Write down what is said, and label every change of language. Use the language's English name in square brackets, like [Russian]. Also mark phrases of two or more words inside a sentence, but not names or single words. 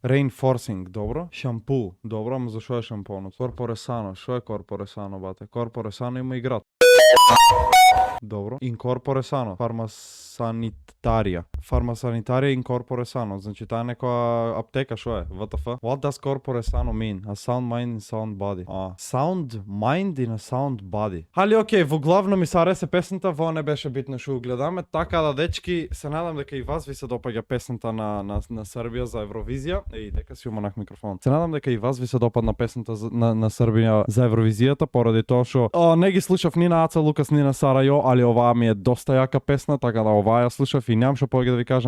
[Macedonian] Reinforcing, добро. Шампу, добро, ама за што е шампонот? [Latin] corpore sano, [Macedonian] што е [Latin] corpore sano, [Macedonian] бате? [Latin] corpore sano [Macedonian] има и град. Добро. [Latin] incorpore sano. [Macedonian] Фармасанитарија. Фармасанитарија инкорпоре сано. Значи таа некоја аптека што е? [English] WTF? What does [Latin] corpore sano [English] mean? A sound mind and sound body. Sound mind and a sound body. [Macedonian] Али окей, во главно ми се ареса песната, во не беше битно што гледаме. Така да, дечки, се надам дека и вас ви се допаѓа песната на Србија за Евровизија. Дека си уманах микрофон. Се надам дека и вас ви се допадна песната на Србија за Евровизијата, поради тоа што не ги слушав ни на Аца Лукас ни на Сара Јо, али оваа ми е доста јака песна, така да оваа ја слушав и нямам што повеќе да ви кажам.